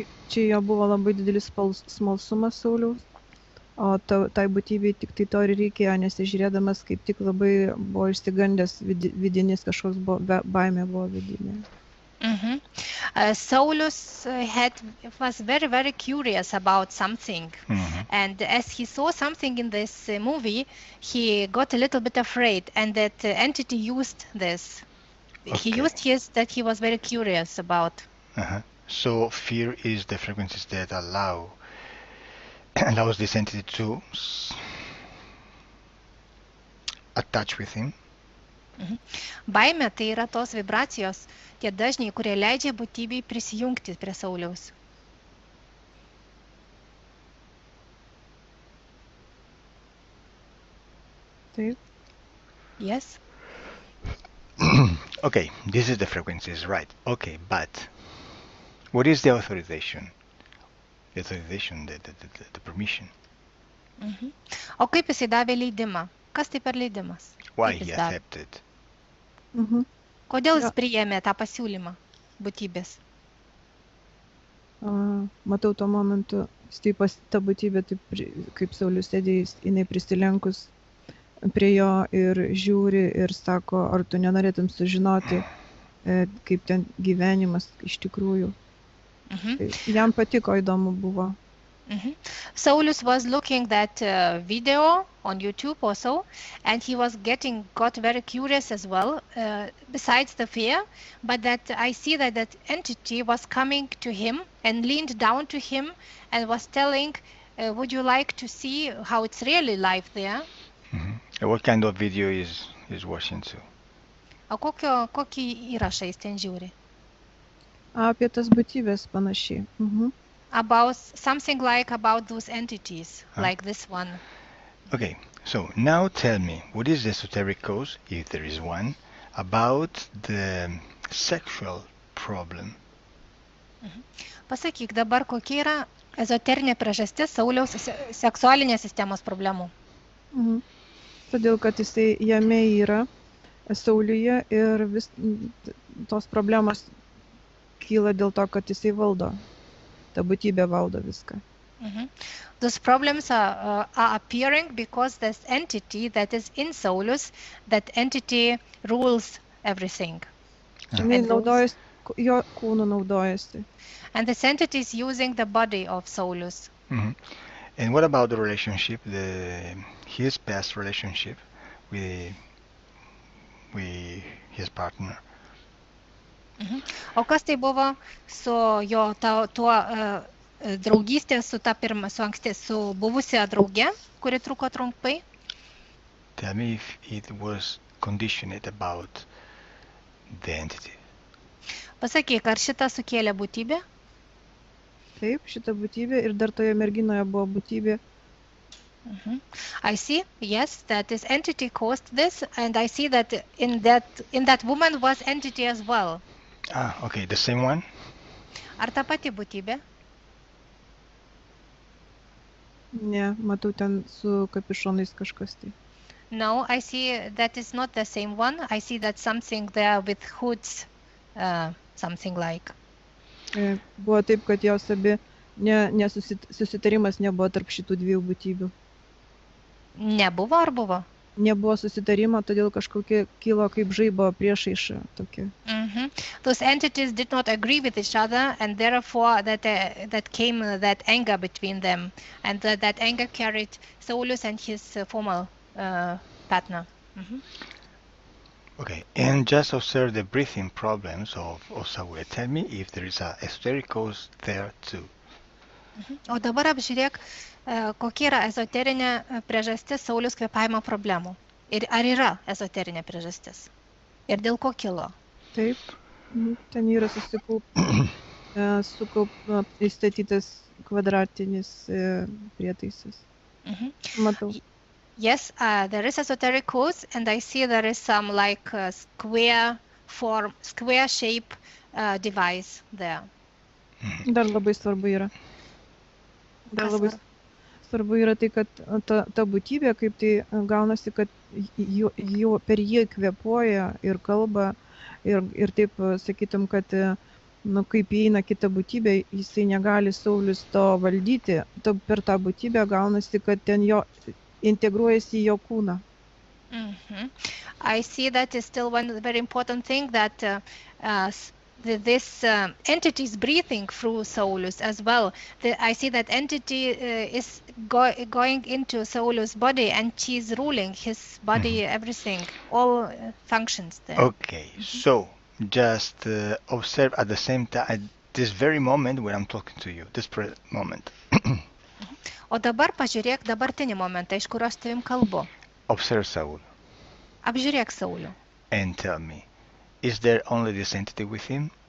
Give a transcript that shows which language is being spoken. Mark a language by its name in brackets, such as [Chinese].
[Lithuanian] Čia jo buvo labai didelis smalsumas Sauliaus, o tai būtybei tik tai to ir reikėjo, nes žiūrėdamas kaip tik labai buvo išsigandęs vidinis kažkoks baimė buvo vidinė. [English] Saulus was very, very curious about something. And as he saw something in this movie, he got a little bit afraid, and that entity used this. He used that he was very curious about. So fear is the frequencies that allows this entity to attach with him. [Lithuanian] Baimė tai yra tos vibracijos, tie dažniai, kurie leidžia būtybei prisijungti prie Sauliaus. Taip. [English] Yes. Okay, this is the frequencies, right? Okay, but what is the authorization? The authorization, the permission. [Lithuanian] O kaip jisai davė leidimą? Kas tai per leidimas? [English] Why he accepted? [Lithuanian] Kodėl jis priėmė tą pasiūlymą būtybės? Matau tuo momentu, ta būtybė, taip, kaip Saulius sėdė, jinai prisilenkus prie jo ir žiūri ir sako, ar tu nenorėtum sužinoti, kaip ten gyvenimas iš tikrųjų. Jam patiko, įdomu buvo. [English] Saulus was looking that video on YouTube also, and he got very curious as well, besides the fear, but that I see that entity was coming to him and leaned down to him and was telling, would you like to see how it's really life there? What kind of video is watching to? [Lithuanian] O kokį įrašą jis ten žiūri? Apie tas būtybės panašiai. [English] About something like about those entities, like this one. Okay, so now tell me, what is the esoteric cause, if there is one, about the sexual problem? [Lithuanian] Pasakyk dabar, kokia yra ezoterinė priežastis Sauliaus seksualinės sistemos problemų. Todėl, kad jisai jame yra Sauliuje ir vis tos problemos kyla dėl to, kad jisai valdo. Ta būtybė valdo viską. [English] Those problems are appearing because this entity that is in Saulus, that entity rules everything. [Lithuanian] Naudojasi, jo kūnu naudojasi. [English] And this entity is using the body of Saulus. And what about the relationship, his past relationship with his partner? [Lithuanian] O kas tai buvo su jo tuo draugystė su buvusia drauge, kuri truko trumpai? [English] Tell me if it was conditioned about the entity. [Lithuanian] Pasakyk, ar šitą sukėlė būtybė? Taip, šita būtybė ir dar toje merginoje buvo būtybė. [English] I see, yes, that this entity caused this, and I see that in that woman was entity as well. Okay, the same one? [Lithuanian] Ar ta pati būtybė? Ne, matau ten su kapišonais kažkas tai. [English] No, I see that is not the same one. I see that something there with hoods, something like. [Lithuanian] Buvo taip, kad jos abi susitarimas nebuvo tarp šitų dviejų būtybių. Nebuvo ar buvo? Nebuvo susitarimo, todėl kažkokie kilo kaip žaibo priešaiša tokia. [English] Those entities did not agree with each other, and therefore that came that anger between them, and that anger carried Saulus and his former partner. Okay, and just observe the breathing problems of Saul. Tell me if there is a esoteric cause there too. [Lithuanian] O dabar apžiūrėk, kokia yra ezoterinė priežastis Sauliaus kvėpavimo problemų. Ir ar yra ezoterinė priežastis? Ir dėl ko kilo? Taip, ten yra įstatytas kvadratinis prietaisas. Matau. [English] Yes, there is esoteric codes, and I see there is some like square shape device there. [Lithuanian] Dar labai svarbu yra. Dar Kas labai svarbu? svarbu yra tai, kad ta būtybė, kaip tai gaunasi, kad per jį kvėpuoja ir kalba ir taip sakytum, kad kaip įeina kita būtybė, jisai negali Saulius to valdyti, per tą būtybę gaunasi, kad ten jo integruojasi į jo kūną. [English] I see that is still one very important thing that this entity is breathing through Saulus as well. I see that entity is going into Saulus' body and she's ruling his body, everything, all functions there. Okay, so just observe at the same time, at this very moment when I'm talking to you, this present moment. [Lithuanian] O dabar pažiūrėk dabartinį momentą, iš kurio aš tavim kalbu. [English] Observe Saul [Lithuanian] Apžiūrėk Saulių [English] and tell me, is there only this entity with him?